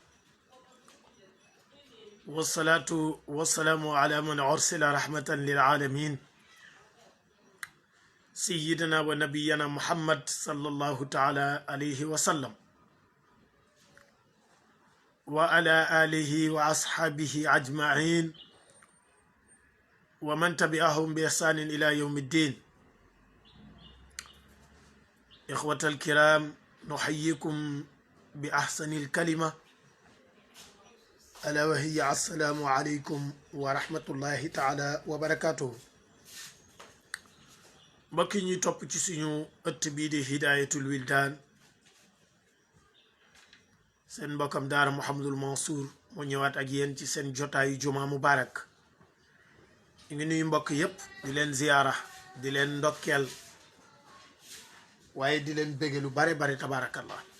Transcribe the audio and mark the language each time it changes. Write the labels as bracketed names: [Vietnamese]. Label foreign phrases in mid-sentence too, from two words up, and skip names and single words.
[Arabic] والصلاة والسلام على من أرسل رحمة للعالمين سيدنا ونبينا محمد صلى الله تعالى عليه وسلم وعلى آله وأصحابه أجمعين ومن تبعهم بإحسان إلى يوم الدين. إخوة الكرام، نحييكم بأحسن الكلمة ألا وهي السلام عليكم ورحمة الله تعالى وبركاته. [Wolof] mbokk yi ñuy topp ci suñu ëtt bii di Hidayatul Wildan, seen mbokkam daara Mouhamadul Mansour mu ñëwaat ak yéen ci seen jotaayu [Arabic] جمعة مباركة. [Wolof] ñu ngi nuyu mbokk yépp di leen ziyaara, di leen ndokkeel, waaye di leen bége lu bare bare tabaarakallah.